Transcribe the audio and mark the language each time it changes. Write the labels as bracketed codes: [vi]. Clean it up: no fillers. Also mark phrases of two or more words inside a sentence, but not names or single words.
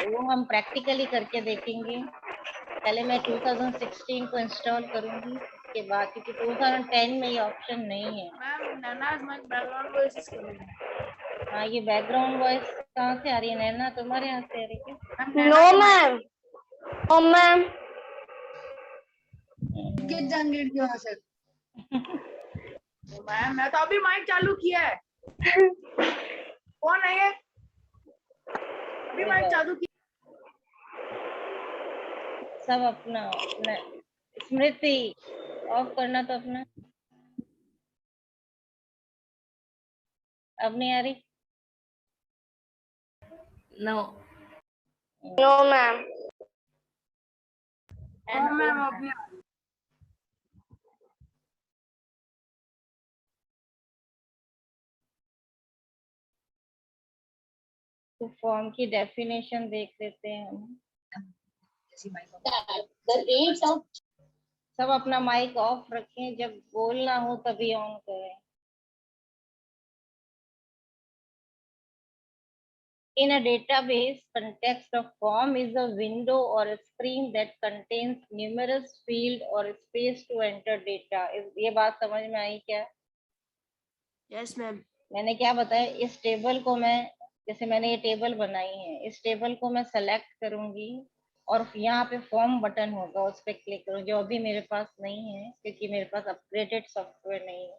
[hi] वो हम प्रैक्टिकली करके देखेंगे। पहले मैं 2016 को इंस्टॉल करूंगी के बाद, क्योंकि 2010 में ये ऑप्शन नहीं है। हाँ, ये [en] background voice [hi] कहाँ से आ रही है? नैना तुम्हारे यहाँ से आ रही है क्या? [en] No ma'am. Oh ma'am. [hi] मैम मैं तो अभी माइक चालू किया है। कौन है ये? अभी माइक चालू किया। सब अपना अपना। स्मृति ऑफ करना तो अपना। अब नहीं आ रही? [en] No. No ma'am. [hi] हाँ मैम अपनी। तो फॉर्म की डेफिनेशन देख लेते हैं हम। सब अपना माइक ऑफ रखें, जब बोलना हो तभी ऑन करें। [en] In a database, context of form is a window or a screen that contains numerous field or space to enter data. [hi] ये बात समझ में आई क्या? [en] Yes, ma'am. [hi] मैंने क्या बताया, इस टेबल को मैं, जैसे मैंने ये टेबल बनाई है, इस टेबल को मैं सेलेक्ट करूंगी और यहाँ पे [en] form button [hi] होगा, उस पर क्लिक करूंगी, जो अभी मेरे पास नहीं है क्योंकि मेरे पास [en] upgraded software [hi] नहीं है।